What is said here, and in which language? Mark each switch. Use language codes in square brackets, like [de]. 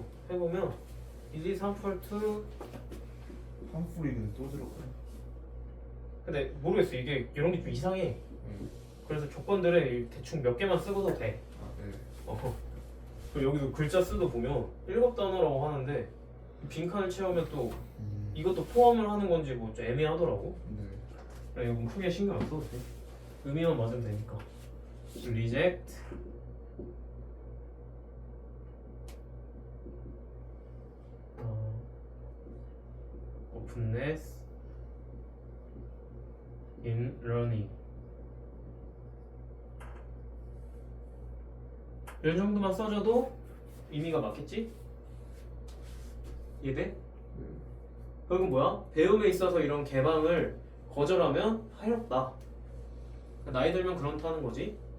[ko] 해보면 [en] it is harmful to [ko] 한풀이 근데 또 들어가요. 근데 모르겠어. 이게 이런 게 좀 이상해. 그래서 조건들을 대충 몇 개만 쓰고도 돼. 아 네. 그리고 여기도 글자 수도 보면 7단어라고 하는데 빈칸을 채우면 또 이것도 포함을 하는 건지 뭐 좀 애매하더라고. 네. 그래, 이거 크게 신경 안 써도 돼. 의미만 맞으면 되니까. [en] reject openness in learning. [ko] 이 정도만 써줘도 의미가 맞겠지? 이해돼? 네. 그건 뭐야? 배움에 있어서 이런 개방을 거절하면 해롭다. 나이 들면 그렇다는 거지.